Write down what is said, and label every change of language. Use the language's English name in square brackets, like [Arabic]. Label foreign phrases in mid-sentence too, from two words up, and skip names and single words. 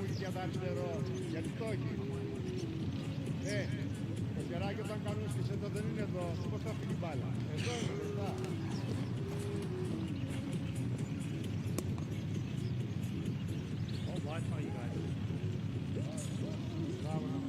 [Greek] κατά αριστερό, γιατί το έχει. Το χεράκι όταν κάνουν στη σέντρα δεν είναι εδώ, πώς θα φύγει η μπάλα. Εδώ είναι μπροστά. [English] Oh, I tell you guys. [Greek] Μπράβο.